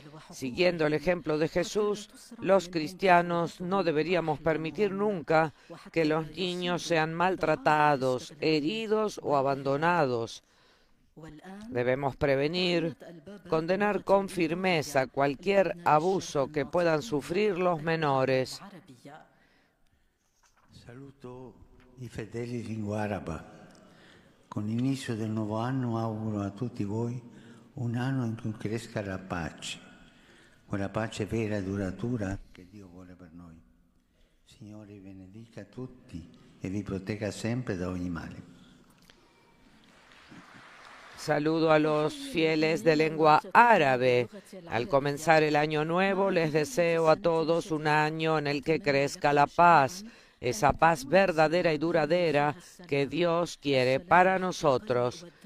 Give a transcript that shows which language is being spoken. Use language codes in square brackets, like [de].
[es] Siguiendo el ejemplo de Jesús, los cristianos no deberíamos permitir nunca que los niños sean maltratados, heridos o abandonados. Debemos prevenir, condenar con firmeza cualquier abuso que puedan sufrir los menores. [it] Saluto i fedeli lingua araba. Con l'inizio del nuovo anno auguro a tutti voi un anno in cui cresca la pace, quella pace vera e duratura che Dio vuole per noi. Signore vi benedica tutti e vi protegga sempre da ogni male. [es] Saludo a los fieles de lengua árabe. Al comenzar el año nuevo, les deseo a todos un año en el que crezca la paz, esa paz verdadera y duradera que Dios quiere para nosotros.